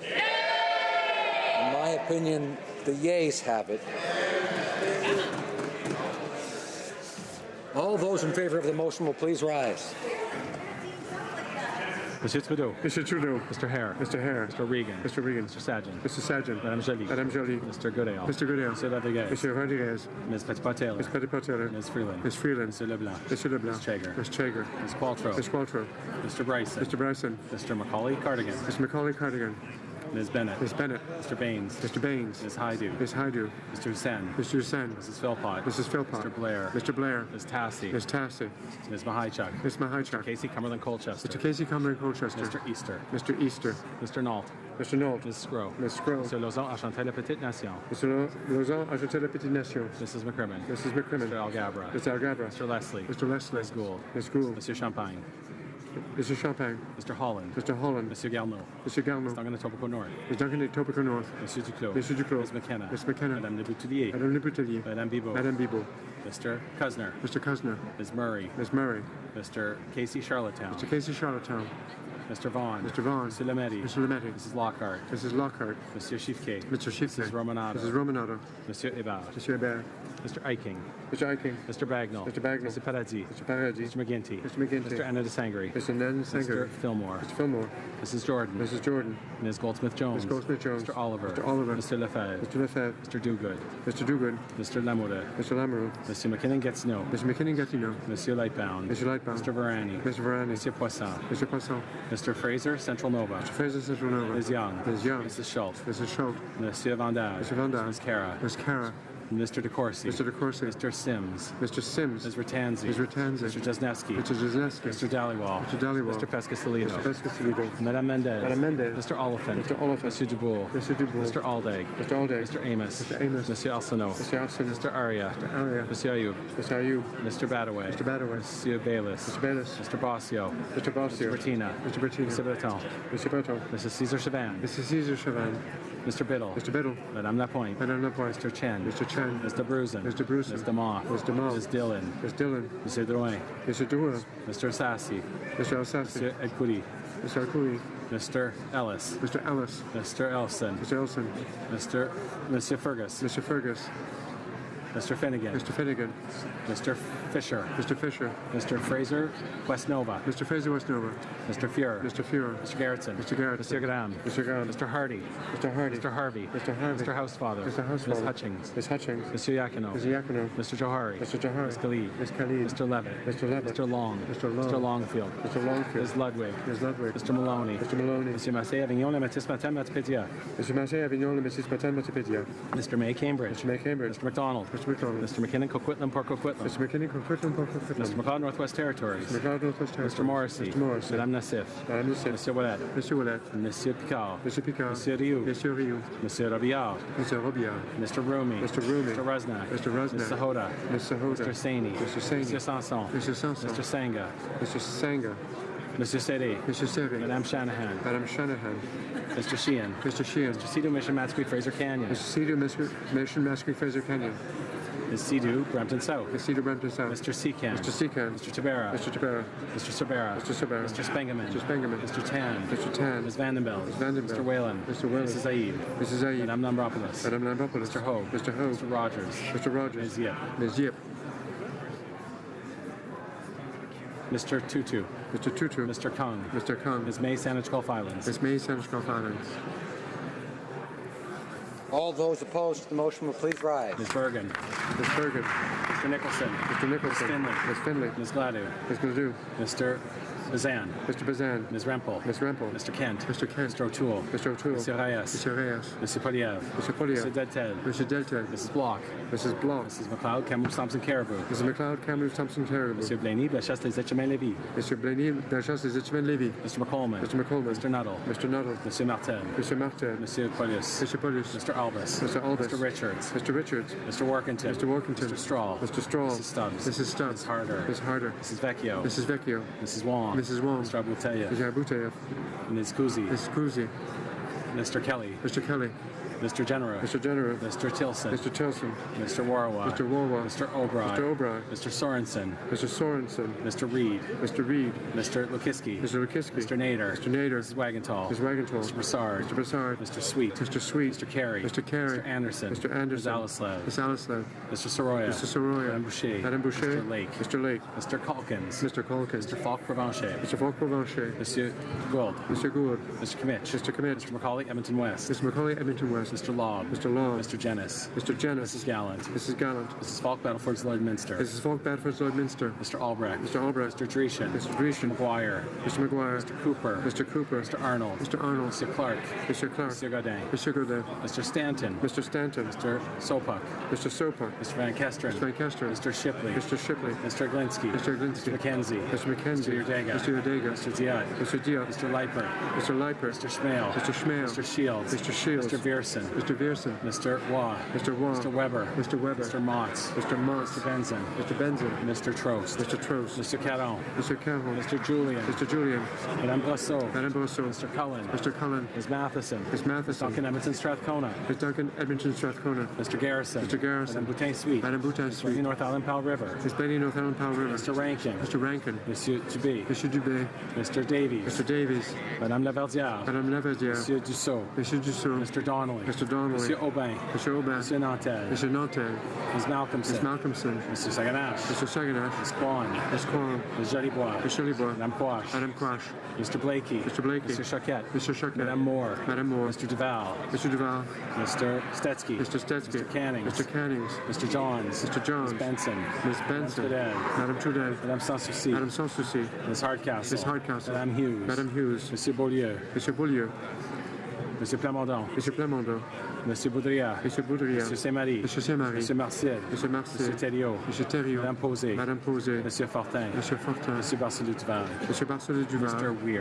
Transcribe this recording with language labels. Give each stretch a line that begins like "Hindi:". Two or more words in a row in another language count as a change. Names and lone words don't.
English: In my opinion, the yeas have it. All those in favor of the motion will please rise. Monsieur Trudeau. Mr. Trudeau. Mr. Hare. Mr. Hare. Mr. Regan. Mr. Regan. Mr. Sajjan. Mr. Sajjan. Madame Joly. Madame Joly. Mr. Goodale. Mr. Goodale. Monsieur Rodriguez. Monsieur Rodriguez. Ms. Petitpas-Taylor. Ms. Petitpas-Taylor. Ms. Freeland. Ms. Freeland. Monsieur Leblanc. Mr. Leblanc. Ms. Chager. Ms. Chager. Ms. Qualtrough. Ms. Qualtrough. Mr. Bryson. Mr. Bryson. Mr. Macaulay Cardigan. Mr. Macaulay Cardigan. Ms. Bennett. Ms. Bennett. Mr. Baines. Mr. Baines. Ms. Haidu. Ms. Haidu. Mr. Hussain. Mr. Hussain. Mrs. Philpott. Mrs. Philpott. Mr. Blair. Mr. Blair. Ms. Tassi. Ms. Tassi. Ms. Mahaichuk. Ms. Mahaichuk. Casey Cumberland Colchester. Mr. Casey Cumberland Colchester. Mr. Easter. Mr. Easter. Mr. Nault. Mr. Nault. Ms. Scrow. Ms. Scrow. Mr. Lauzon, Enchanté la Petite Nation. Mr. Lauzon, Enchanté la Petite Nation. Mrs. McCrimmon. Mrs. McCrimmon. Mr. Algabra. Mr. Algabra. Mr. Leslie. Mr. Leslie. Ms. Gould. Ms. Gould. Monsieur Champagne. Mr. Champagne. Mr. Holland. Mr. Holland. Monsieur Garneau. Mr. Garneau. Ms. Duncan Etobicoke North. Ms. Duncan Etobicoke North. Monsieur Duclos. Monsieur Duclos. Ms. McKenna. Ms. McKenna. Madame Le Boutillier. Madame Le Boutillier. Madame Bibeau. Madame Bibeau. Mr. Kuzner. Mr. Kuzner. Ms. Murray. Ms. Murray. Mr. Casey Charlottetown. Mr. Casey Charlottetown. Mr. Vaughn. Mr. Vaughn. Mr. Lemaitre. Mr. Lemaitre. Mrs. Lockhart. Mrs. Lockhart. Monsieur Chiffquet. Mr. Chiffquet. Mrs. Romanado. Mrs. Romanado. Monsieur Hébert. Monsieur Hébert. Mr. Eiking. Mr. Eiking. Mr. Bagnall. Mr. Bagnall. Mr. Paradis. Mr. Paradis. Mr. McGinty. Mr. McGinty. Mr. Anna de Sangre. Mr. Nan Sanger. Mr. Fillmore. Mr. Fillmore. Mrs. Jordan. Mrs. Jordan. Ms. Goldsmith-Jones. Ms. Goldsmith-Jones. Mr. Oliver. Mr. Oliver. Mr. Lefebvre. Mr. Lefebvre. Mr. Dogood. Mr. Dogood. Mr. Lamoureux. Mr. Lamoureux. Monsieur McKinnon-Gatineau. Mr. McKinnon-Gatineau. Monsieur Lightbound. Mr. Lightbound. Mr. Varani. Mr. Varani. Monsieur Poisson. Mr. Poisson. Mr. Fraser, Central Nova. Mr. Fraser, Central Nova. Ms. Young. Ms. Young. Mrs. Schultz. Mrs. Schultz. Monsieur Vandage. Mr. Vandage. Ms. Cara. Ms. Cara. Mr. DeCourcy. Mr. DeCourcy. Mr. Sims. Mr. Sims. Ms. Ratanzi. Ms. Ratanzi. Mr. Jesneski. Mr. Jesneski. Mr. Dhaliwal. Mr. Dhaliwal. Mr. Pescasolido. Mr. Pescasolido. Madame Mendez. Madame Mendez. Mr. Oliphant. Mr. Oliphant. Monsieur Dubourg. Mr. Dubourg. Mr. Aldag. Mr. Aldag. Mr. Amos. Mr. Amos. Monsieur Arsenault. Mr. Arsenault. Mr. Aria. Mr. Aria. Monsieur Ayoub. Mr. Ayoub. Mr. Badaway. Mr. Badaway. Monsieur Bayless. Mr. Bayless. Mr. Bossio. Mr. Bossio. Mr. Bertina. Mr. Bertina. Mr. Breton. Mr. Breton. Mrs. Caesar Chavan. Mrs. Caesar Chavan. Mr. Biddle. Mr. Biddle. Madame Lapointe. Madame Lapointe. Mr. Chen. Mr. Chen. Mr. Brusen. Mr. Brusen. Mr. Moff. Mr. Moff. Mrs. Dillon. Ms. Dillon. Monsieur Drouin. Mr. Drouin. Mr. Sassy. Mr. Alsassi. Monsieur Edcoudi. Mr. Alcouli. Mr. Ellis. Mr. Ellis. Mr. Elson. Mr. Elson. Monsieur Fergus. Mr. Fergus. Mr. Finnegan. Mr. Finnegan. Mr. Fisher. Mr. Fisher. Mr. Fraser Westnova. Mr. Fraser Westnova. Mr. Fuhrer. Mr. Fuhrer. Mr. Gerritsen. Mr. Gerritsen. Mr. Graham. Mr. Graham. Mr. Hardy. Mr. Hardy. Mr. Harvey. Mr. Harvey. Mr. Housefather. Mr. Housefather. Ms. Hutchings. Ms. Hutchings. Monsieur Yakino. Mr. Yakino. Mr. Johari. Mr. Johari. Ms. Khalid. Ms. Khalid. Mr. Levitt. Mr. Levitt. Mr. Long. Mr. Long. Mr. Longfield. Mr. Longfield. Ms. Ludwig. Ms. Ludwig. Mr. Maloney. Mr. Maloney. Monsieur Massé Avignon, Le Métis Matin, Matipédia. Mr. Marseille Avignon, le Métis Patin, Matipédia. Mr. May Cambridge. Mr. May Cambridge. Mr. McDonald. Mr. Mr. McDonald. Mr. McKinnon, Coquitlam, Port Coquitlam. Mr. McKinney, Coquitlam, Port Coquitlam. Mr. McLeod, Northwest Territories. Mr. McLeod, Northwest Territories. Mr. Morrissey. Mr. Morrissey. Madame Nassif. Madame Nassif. Monsieur Ouellet. Monsieur Ouellet. Monsieur Picard. Monsieur Picard. Monsieur Rioux. Monsieur Rioux. Monsieur Robillard. Monsieur Robillard. Mr. Rumi. Mr. Rumi. Mr. Rusnak. Mr. Rusnak. Mr. Hoda. Mr. Hoda. Mr. Saini. Mr. Saini. Monsieur Sanson. Monsieur Sanson. Mr. Sanga. Mr. Sanga. Monsieur Seri. Mr. Seri. Madame Shanahan. Madame Shanahan. Mr. Sheehan. Mr. Sheehan. Mr. Sea-Doo, Mission, Matsquey, Fraser Canyon. Mr. Sea-Doo, Mission, Matsquey, Fraser Canyon. Ms. Sea-Doo, Brampton South. Ms. Sea-Doo, Brampton South. Mr. Seacan. Mr. Seacan. Mr. Tabera. Mr. Tabera. Mr. Sabera. Mr. Sabera. Mr. Spengeman. Mr. Spengeman. Mr. Tan. Mr. Tan. Ms. Vandenbelt. Ms. Vandenbelt. Mr. Whalen. Mr. Whalen. Mrs. Zaid. Mrs. Zaid. Madame Lambropoulos. Madame Lambropoulos. Mr. Hogue. Mr. Hogue. Mr. Rogers. Mr. Rogers. Ms. Yip. Ms. Yip. Mr. Tutu. Mr. Tutu. Mr. Kung. Mr. Kung. Ms. May, Saanich Gulf Islands. Ms. May, Saanich Gulf Islands. All those opposed to the motion will please rise. Ms. Bergen. Ms. Bergen. Mr. Nicholson. Mr. Nicholson. Ms. Finley. Ms. Finley. Ms. Gladue. Ms. Gladue. Mr. Bazan. Mr. Bazan. Ms. Rempel. Ms. Rempel. Mr. Kent. Mr. Kent. Mr. O'Toole. Mr. O'Toole. Mr. Reyes. Mr. Reyes. Mr. Poliev. Mr. Poliev. Mr. Delted. Mr. Delted. Mrs. Block. Mrs. Block. Mrs. McLeod, Kamloops, Thompson, Caribou. Mrs. McLeod, Kamloops, Thompson, Caribou. Monsieur Blaney, Bellechasse, Les Etchemins, Lévis. Mr. Blaney, Bellechasse, Les Etchemins, Lévis. Mr. McColeman. Mr. McColeman. Mr. Nuttall. Mr. Nuttall. Monsieur Martel. Mr. Martin. Monsieur Paulus. Mr. Paulus. Mr. Albus. Mr. Albus. Mr. Richards. Mr. Richards. Mr. Workington. Mr. Workington. Mr. Straw. Mr. Straw. Mrs. Stubbs. Mrs. Stubbs. Ms. Harder. Ms. Harder. Mrs. Vecchio. Mrs. Vecchio. Mrs. Wong. Mrs. Wong. Mr. Abuteyev. Mr. Abuteyev. Ms. Kuzi. Mrs. Kuzi. Mr. Kelly. Mr. Kelly. Mr. Genera. Mr. Genera. Mr. Tilson. Mr. Tilson. Mr. Warwa. Mr. Warwa. Mr. O'Brien. Mr. O'Brien. Mr. Sorensen. Mr. Sorensen. Mr. Reed. Mr. Reed. Mr. Lukiski. Mr. Lukiski. Mr. Nader. Mr. Nader. Mrs. Wagenthal. Mrs. Wagenthal. Mr. Broussard. Mr. Broussard. Mr. Sweet. Mr. Sweet. Mr. Carey. Mr. Carey. Mr. Anderson. Mr. Anderson. Ms. Alislev. Ms. Alislev. Mr. Soroya. Mr. Soroya. Madame Boucher. Madame Boucher. Mr. Lake. Mr. Lake. Mr. Calkins. Mr. Calkins. Mr. Falk Provencher. Mr. Falk Provencher. Monsieur Gould. Mr. Gould. Mr. Kimmich. Mr. Kimmich. Mr. McCauley, Edmonton West. Mr. McCauley, Edmonton West. Mr. Laub. Mr. Law. Mr. Jennis. Mr. Jennis. Mrs. Gallant. Mrs. Gallant. Mrs. Falk, Battleford's Lloydminster. Mrs. Falk, Battleford's Lloydminster. Mr. Albrecht. Mr. Albrecht. Mr. Dreeshen. Mr. Dreeshen. McGuire. Mr. McGuire. Mr. Cooper. Mr. Cooper. Mr. Arnold. Mr. Arnold. Mr. Clark. Mr. Clark. Mr. Godin. Mr. Godin. Mr. Stanton. Mr. Stanton. Mr. Sopuck. Mr. Sopuck. Mr. Van Kesteren. Mr. Van Kesteren. Mr. Shipley. Mr. Shipley. Mr. Glinsky. Mr. Glinsky. Mr. McKenzie. Mr. McKenzie. Mr. Yerdega. Mr. Yerdega. Mr. Diot. Mr. Diot. Mr. Leiper. Mr. Leiper. Mr. Schmale. Mr. Schmale. Mr. Shields. Mr. Shields. Mr. Vierson. Mr. Vierson. Mr. Waugh. Mr. Waugh. Mr. Weber. Mr. Weber. Mr. Motts. Mr. Motts. Mr. Benson. Mr. Benson. Mr. Trost. Mr. Trost. Mr. Caron. Mr. Caron. Mr. Julian. Mr. Julian. Madame Brosseau. Madame Brosseau. Mr. Cullen. Mr. Cullen. Ms. Matheson. Ms. Matheson. Duncan Edmonton Strathcona. Ms. Duncan Edmonton Strathcona. Mr. Garrison. Mr. Garrison. Madame Boutin Suite. Madame Boutin Ms. Suite. North Island Powell River. Ms. Lady North Island Powell River. Mr. Rankin. Mr. Rankin. Monsieur Dubé. Monsieur Dubé. Mr. Davies. Mr. Davies. Madame Laverdière. Madame Laverdière. Monsieur Dussault. Monsieur Dussault. Mr. Donnelly. Mr. Donnelly. Monsieur Aubin. Monsieur Aubin. Monsieur Nantel. Mr. Nantel. Ms. Malcolmson. Ms. Malcolmson. Mr. Saganache. Mr. Saganache. Ms. Kwan. Ms. Kwan. Ms. Jolibois. Ms. Jolibois. Madame Quash. Madame Quash. Mr. Blakey. Mr. Blakey. Mr. Choquette. Mr. Choquette. Madame Moore. Madame Moore. Mr. Duval. Mr. Duval. Mr. Stetsky. Mr. Stetsky. Mr. Cannings. Mr. Cannings. Mr. Johns. Mr. Johns. Ms. Benson. Ms. Benson. Madame Trudel. Madame Trudel. Madame Sanssouci. Madame Sanssouci. Ms. Hardcastle. Ms. Hardcastle. Madame Hughes. Madame Hughes. Monsieur Beaulieu. Monsieur Beaulieu. Monsieur Plamondon. Monsieur Plamondon. Monsieur Boudriat. Monsieur Boudriat. Monsieur Saint-Marie. Monsieur Saint-Marie. Monsieur Martial. Monsieur Martial. Monsieur Thériault. Monsieur Thériault. Madame Posé. Madame Posé. Monsieur Fortin. Monsieur Fortin. Monsieur Barcelou Duval. Monsieur Barcelou Duval. Mr. Weir.